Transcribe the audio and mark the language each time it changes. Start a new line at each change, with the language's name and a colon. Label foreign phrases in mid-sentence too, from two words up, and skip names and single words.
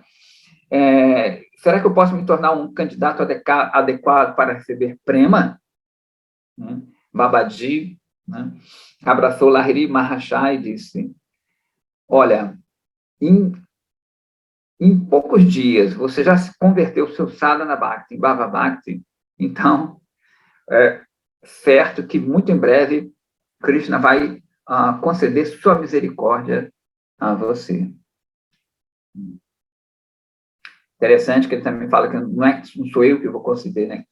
Portuguese: Será que eu posso me tornar um candidato adequado para receber prema? Babaji, né, abraçou Lahiri Maharshi e disse: olha, em poucos dias você já se converteu seu
Sanskrit: साधन भक्ति, भाव भक्ति,
Portuguese: então é certo que muito em breve Krishna vai conceder sua misericórdia a você. Interessante que ele também fala que não sou eu que vou conceder, né?